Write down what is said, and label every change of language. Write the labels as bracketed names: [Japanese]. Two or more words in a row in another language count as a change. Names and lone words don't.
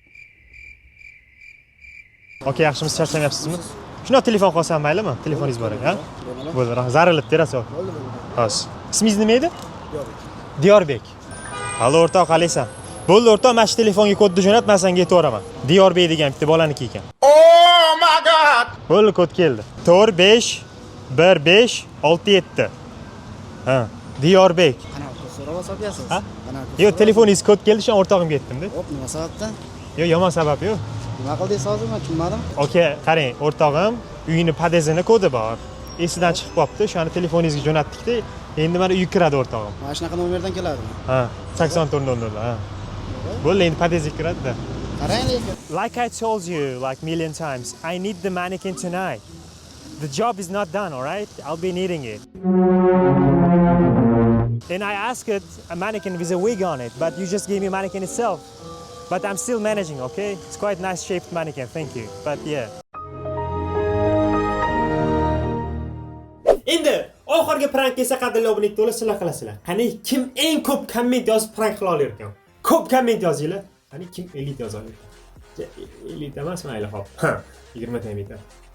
[Uzbek] Aka, yaxshimisiz, charchamayapsizmi? Shuna telefon qolsam maylimi? Telefoningiz bor ekan, ha? Bo'ldi, zarilib terasiz. Xo'sh. Ismingiz nima edi? Diyorbek. Halo o'rtoq, qalaysan? Bo'ldi o'rtoq, mana shu telefonga kodni jo'nat, men senga aytib beraman. Diyorbek degan bitta bolaniki ekan. [English] Oh my god! [Uzbek] Bo'ldi, kod keldi. 451567. Ha, Diyorbek. Ana, so'rab olsangiz. Ha? Yo'q, telefoningiz kod keldi, shu o'rtog'imga aytdim-da. Hop, nima sababdan? Yo'q, yomon sabab yo'q. Nima qildingiz hozir, men tushunmadim. Aka, qarang, o'rtog'im uyini podezini kodi bor. Esidan chiqib qopti, o'shani telefoningizga jo'natdik-da. Endi mana uyga kiradi o'rtog'im. Mana shunaqa nomerdan keladimi? Ha, 8400, ha. Bo'ldi, endi podezga kiradi-da. Qarang lekin. [English] Like I told you like million times, I need the mannequin tonight. The job is not done, all right? I'll be needing it. And I asked a mannequin with a wig on it, but you just gave me a mannequin itself. But I'm still managing, okay? It's quite nice shaped mannequin, thank you. But yeah. [Uzbek] Endi oxirgi prank esa qadrli obunachilar sizlar qilasizlar. Qani kim eng ko'p komment yozib prank qila olar ekan? Ko'p komment yozinglar. Qani kim elit yoza olar? Elit emas, mayli hop. 20 ta elit.